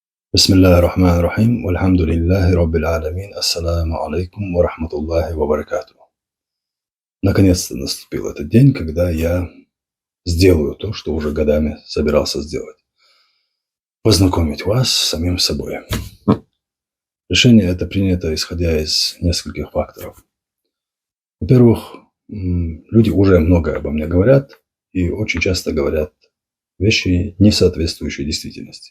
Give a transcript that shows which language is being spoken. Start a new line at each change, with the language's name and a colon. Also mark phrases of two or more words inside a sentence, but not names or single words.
Arabic: بسم الله الرحمن الرحيم والحمد لله رب العالمين. السلام عليكم ورحمة الله وبركاته.
Russian: Наконец-то наступил этот день, когда я сделаю то, что уже годами собирался сделать. Познакомить вас с самим собой. Решение это принято, исходя из нескольких факторов. Во-первых, люди уже многое обо мне говорят и очень часто говорят вещи, не соответствующие действительности.